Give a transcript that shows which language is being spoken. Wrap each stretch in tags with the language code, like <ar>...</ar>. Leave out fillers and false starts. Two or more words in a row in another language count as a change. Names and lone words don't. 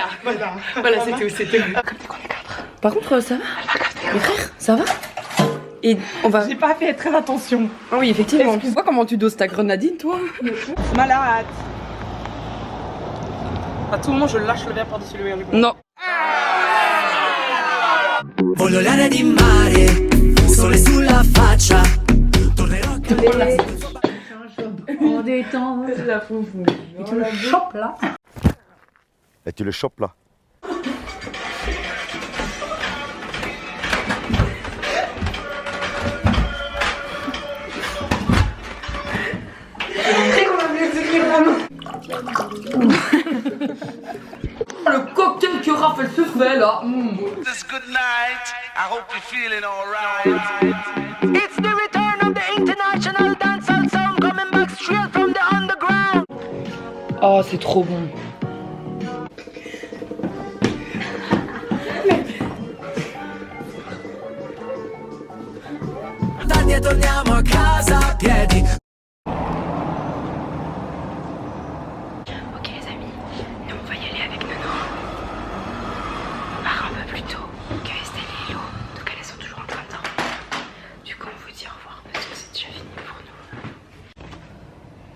<fr>Voilà, c'est tout, c'est tout. Par contre, ça va? Mes frères, ça va? Et on va. J'ai pas fait très attention. Ah oui, effectivement. Tu vois comment tu doses ta grenadine, toi? Malade. À tout moment, je lâche le verre par-dessus le verre du coup. Non.</fr> <it>Vololare di mare, sole sulla faccia. Tornerò</it> <fr>On détend. Et tu le chopes là. Et tu le chopes là. Le cocktail que Raph elle se fait là.</fr> <en>This good night. I hope you're feeling alright. It's the return of the international dancehall sound coming back straight from the underground.</en> <fr>Oh, c'est trop bon.</fr> <it>Torniamo a casa a piedi.</it> <fr>Ok les amis, nous on va y aller avec Nono. On part un peu plus tôt que Estelle et Hello, donc elles sont toujours en train de dormir. Du coup on vous dit au revoir parce que c'est déjà fini pour nous.</fr>